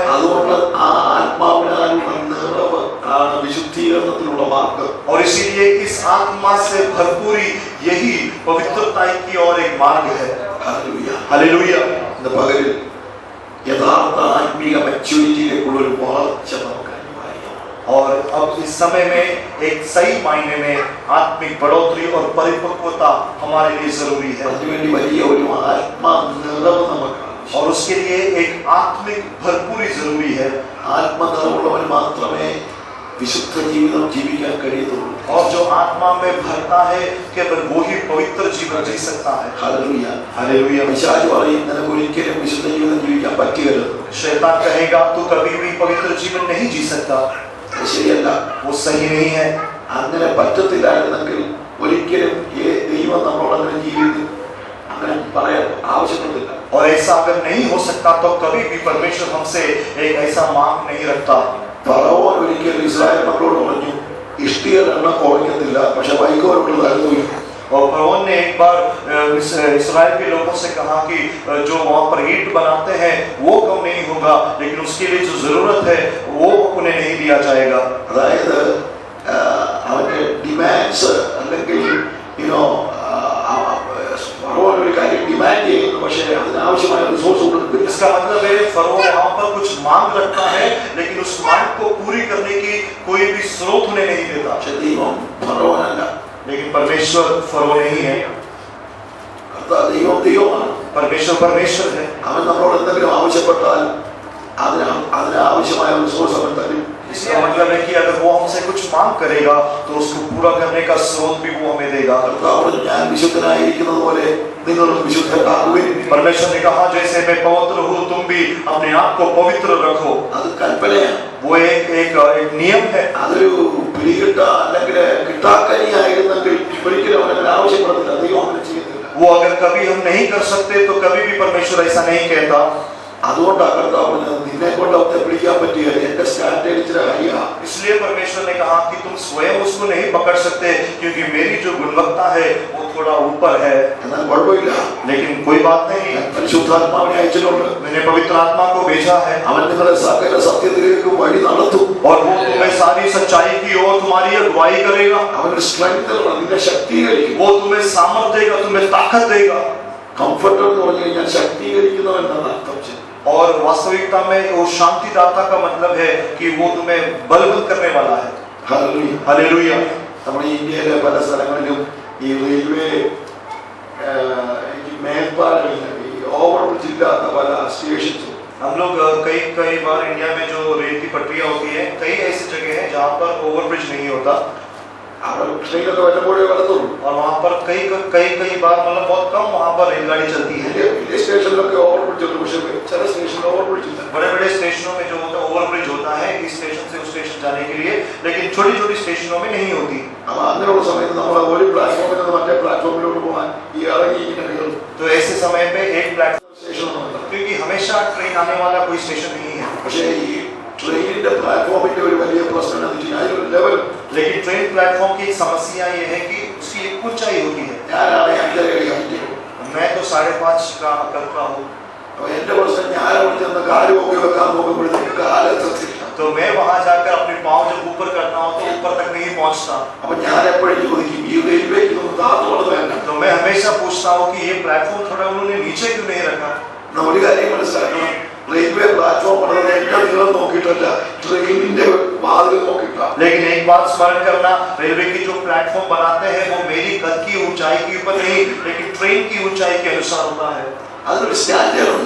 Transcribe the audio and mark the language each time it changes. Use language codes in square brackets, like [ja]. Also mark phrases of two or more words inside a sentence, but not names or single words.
[ml] അതുകൊണ്ട് ആ ആത്മാവിനാലുള്ള നിറവ് ആണ് വിശുദ്ധീകരണത്തിനുള്ള മാർഗം। [hi] और इसीलिए इस आत्मा से भरपूरी यही पवित्रता की ओर एक मार्ग है। [ml] ഹല്ലേലൂയ. [hi] हालेलुया। [ml] ഇന്ന് പകലിൽ യഥാർത്ഥ ആത്മീയ മെച്യൂരിറ്റിയിലേക്കുള്ള ഒരു വളർച്ച നമുക്ക് അനിവാര്യമാണ്। [hi] और अब इस समय में एक सही मायने में आत्मिक बढ़ोतरी और परिपक्वता हमारे लिए जरूरी है। [ml] അതിനുവേണ്ടി വലിയ ഒരു ആത്മാ നിറവ് നമുക്ക് ആവശ്യം। [hi] और उसके लिए एक आत्मिक भरपूरी जरूरी है। [ml] ആത്മനിറവുള്ളവന് മാത്രമേ വിശുദ്ധ ജീവിതം ജീവിക്കാൻ കഴിയത്തുള്ളൂ। [hi] और जो आत्मा में भरता है केवल वो ही पवित्र जीवन जी सकता है। [ml] ഹല്ലേലൂയ. [hi] हालेलुया। [ml] പിശാച് പറയും നിനക്ക് ഒരിക്കലും വിശുദ്ധ ജീവിതം ജീവിക്കാൻ പറ്റുകയില്ല। [hi] शैतान कहेगा तू कभी भी पवित्र जीवन नहीं जी सकता। [ml] അത് ശരിയല്ല, [hi] वो सही नहीं है। [ml] അങ്ങനെ പറ്റത്തില്ലായിരുന്നെങ്കിൽ ഒരിക്കലും ദൈവം നമ്മളോട് അങ്ങനെ ജീവിതം അങ്ങനെ പറയാൻ ആവശ്യപ്പെട്ടില്ല। [hi] और ऐसा अगर नहीं हो सकता तो कभी भी परमेश्वर हमसे एक ऐसा मांग नहीं रखता। [ml] ഫറവോൻ ഒരിക്കൽ ഇസ്രായേൽ മക്കളോട് പറഞ്ഞു, ഇഷ്ടികർ എണ്ണം കുറയ്ക്കത്തില്ല, പക്ഷെ വൈക്കോലുണ്ട് തരുന്നു। [hi] और फरौन ने एक बार इस्राएल के लोगों से कहा कि जो वहाँ पर ईंट बनाते हैं वो कम नहीं होगा, लेकिन उसके लिए जो जरूरत है वो उन्हें नहीं दिया जाएगा। [ml] അതായത് അവന്റെ ഡിമാൻഡ്സ് അല്ലെങ്കിൽ ഫറവോൻ ഒരു കാര്യം ഡിമാൻഡ് ചെയ്യുന്നു, പക്ഷേ അതിനാവശ്യമായ റിസോഴ്സ് കൊടുക്കുന്നില്ല। [hi] इसका मतलब है फरौन वहाँ पर कुछ मांग रखता है, लेकिन उस मांग को पूरी करने की कोई भी स्रोत उन्हें नहीं देता। [ml] പക്ഷെ ദൈവം ഫറവോനല്ല, [hi] लेकिन परमेश्वर फरौन नहीं है। [ml] ദൈവമാണ്। [hi] परमेश्वर है। [ml] അവൻ നമ്മളോട് എന്തെങ്കിലും ആവശ്യപ്പെട്ടാൽ അതിനാവശ്യമായ റിസോഴ്സ് അവൻ തരും। [hi] इसका मतलब है कि अगर वो हमसे कुछ मांग करेगा तो उसको पूरा करने का स्रोत भी वो हमें देगा। [ml] ഞാൻ വിശുദ്ധനായിരിക്കുന്നത് പോലെ നിങ്ങളും വിശുദ്ധരാകുവിൻ। [hi] परमेश्वर ने कहा जैसे मैं पवित्र हूँ तुम भी अपने आप को पवित्र रखो। [ml] അത് കൽപ്പനയാണ്, [hi] वो एक नियम है। [ml] അതൊരു പിടികിട്ട അല്ലെങ്കിൽ കിട്ടാക്കനിയായിരുന്നെങ്കിൽ ഒരിക്കലും അവനെ ആവശ്യപ്പെടത്തില്ല, ദൈവം അങ്ങനെ ചെയ്യുന്നില്ല। [hi] वो अगर कभी हम नहीं कर सकते तो कभी भी परमेश्वर ऐसा नहीं कहता। [ml] അതുകൊണ്ടാണ് കർത്താവ് നിന്നെ കൊണ്ട് അവനെ പിടിക്കാൻ പറ്റില്ല, എന്റെ സ്റ്റാൻഡേർഡ് ഇച്ചിരി ഹൈയാ। [hi] इसलिए परमेश्वर ने कहा कि तुम स्वयं उसको नहीं पकड़ सकते, क्योंकि मेरी जो गुणवत्ता है वो थोड़ा ऊपर है। [ml] എന്നാൽ കുഴപ്പമില്ല, [hi] लेकिन कोई बात नहीं, [ml] പരിശുദ്ധാത്മാവിനെ അയച്ചിട്ടുണ്ട്। [hi] मैंने पवित्र आत्मा को भेजा है [ml] അവൻ നിങ്ങളെ സകല സത്യത്തിലേക്ക് വഴി നടത്തും। [hi] और वो तुम्हें सारी सच्चाई की ओर तुम्हारी अगुवाई करेगा। [ml] അവന്റെ സ്ട്രെങ്ത് നിന്നെ ശക്തീകരിക്കും। [hi] वो तुम्हें सामर्थ देगा, तुम्हें ताकत देगा। [ml] കംഫർട്ട് എന്ന് പറഞ്ഞു കഴിഞ്ഞാൽ ശക്തീകരിക്കുന്നവൻ എന്നാണ് അർത്ഥം ചെയ്യുന്നത്। [hi] और वास्तविकता में वो शांतिदाता का मतलब है कि वो तुम्हें बलवंत करने वाला है। [ml] ഹല്ലേലൂയ. [hi] हालेलुया। [ml] നമ്മുടെ ഈ ഇന്ത്യയിലെ പല സ്ഥലങ്ങളിലും ഈ റെയിൽവേ മേൽപ്പാലമില്ല, ഈ [en] over bridge [ml] ഇല്ലാത്ത പല സ്റ്റേഷൻസും. [hi] हम लोग कई बार इंडिया में जो रेल की पटरियां होती है, कई ऐसी जगह है जहाँ पर ओवरब्रिज नहीं होता [ml] അവിടെ ട്രെയിനൊക്കെ വല്ലപ്പോഴേ വരത്തുള്ളൂ. [hi] और वहाँ पर कई बार मतलब बहुत कम वहाँ पर रेलगाड़ी चलती है। [ml] വലിയ സ്റ്റേഷനിലൊക്കെ [en] over bridge [ml] ഉണ്ട്, പക്ഷേ ചില സ്റ്റേഷനിൽ [en] over bridge [ml] ഇല്ല. [hi] बड़े बड़े स्टेशनों में जो होता है ओवरब्रिज होता है इस स्टेशन से उस स्टेशन जाने के लिए, लेकिन छोटी छोटी स्टेशनों में नहीं होती। [ml] അപ്പൊ അങ്ങനെയുള്ള സമയത്ത് നമ്മൾ ഒരു പ്ലാറ്റ്ഫോമിൽ നിന്ന് മറ്റേ പ്ലാറ്റ്ഫോമിലോട്ട് പോകാൻ ഈ ഇറങ്ങി ഇങ്ങനെ കയറും. [hi] तो ऐसे समय पे एक प्लेटफॉर्म, [ml] സ്റ്റേഷനൊന്നുമില്ല. [hi] क्योंकि हमेशा ट्रेन आने वाला कोई स्टेशन नहीं है। [ml] പക്ഷേ ഈ ട്രെയിനിന്റെ പ്ലാറ്റ്ഫോമിന്റെ ഒരു വലിയ പ്രശ്നം എന്താണെന്ന് വെച്ചാൽ അതിലൊരു ലെവൽ. [hi] लेकिन ट्रेन प्लेटफॉर्म की समस्या ये है कि उसकी एक ऊंचाई होती है। [ml] ഞാനാണ് 5.5 അടി. [hi] मैं तो 5.5 का हूँ। [ml] അപ്പൊ എന്റെ പ്രശ്നം ഞാൻ അവിടെ ചെന്ന് കാല് പൊക്കി വെക്കാൻ നോക്കുമ്പോഴത്തേക്ക് കാലെത്തില്ല. [hi] तो मैं वहां जाकर अपने पाँव जब ऊपर करता हूँ तो ऊपर तक नहीं पहुंचता। [ml] അപ്പൊ ഞാൻ എപ്പോഴും ചോദിക്കും ഈ റെയിൽവേക്ക് ഒന്ന് താത്തോളം വേണ്ട. [hi] तो मैं हमेशा पूछता हूँ कि ये प्लेटफॉर्म थोड़ा उन्होंने नीचे क्यों नहीं रखा। [ml] ഒരു കാര്യം മനസ്സിലാക്കണം, റെയിൽവേ പ്ലാറ്റ്ഫോം പണിത് എന്റെ നീളം നോക്കിയിട്ടല്ല, ട്രെയിനിന്റെ വാതിൽ നോക്കിയിട്ടാണ്. [hi] लेकिन एक बात स्मरण करना, रेलवे की जो प्लेटफॉर्म बनाते हैं वो मेरी कद की ऊंचाई के ऊपर नहीं, लेकिन ट्रेन की ऊंचाई के अनुसार होता है। [ml] അതിനൊരു സ്റ്റാൻഡേർഡ് ഉണ്ട്.